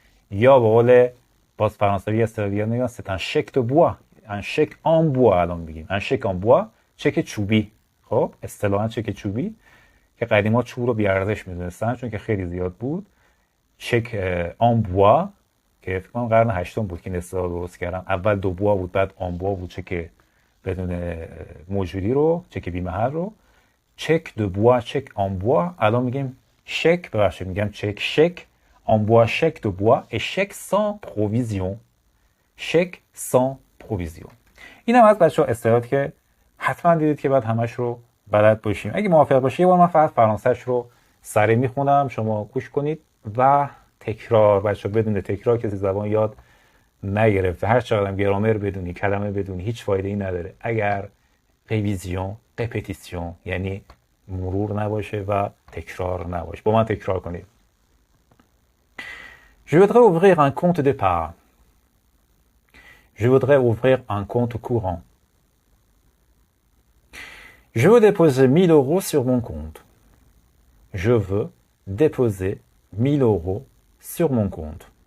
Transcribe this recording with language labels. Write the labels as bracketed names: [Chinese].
[Persian] یا به قول باز فرانسوی استرالیا میگن [French] c'est un chèque de bois، un chèque en bois. [Persian] الان میگیم [French] un chèque en bois، [Persian] چک چوبی. خب اصطلاحاً چک چوبی که قدیما چوب رو بی ارزش میدونستن چون که خیلی زیاد بود. چک en bois که فکر کنم قرن 8 بود که این اصطلاح درست کردن. اول دو بوا بود، بعد en bois بود، چک بدون موجودی رو، چک بی محل رو. چک دو بوا، چک en bois. الان میگیم چک، ببخشید میگم چک، چک en bois، چک دو بوا، [French] et chèque sans provision. chèque sans provision. [Persian] این هم از بچه‌ها اصطلاحاتی که حتما دیدید که بعد همش رو بلد باشیم. اگه موافق باشید یه بار من فقط فرانسه‌اش رو سریع میخونم، شما گوش کنید و تکرار. بچه‌ها بدون تکرار کسی زبان یاد نگرفته. هر چقدر هم گرامر بدونی، کلمه بدونی، هیچ فایده‌ای نداره اگر ریویزیون، رپتیسیون یعنی مرور نباشه و تکرار نباشه. با من تکرار کنید. [French] Je voudrais ouvrir un compte d'épargne. Je voudrais ouvrir un compte courant. Je veux déposer 1000 euros sur mon compte. Je veux déposer 1000 euros sur mon compte.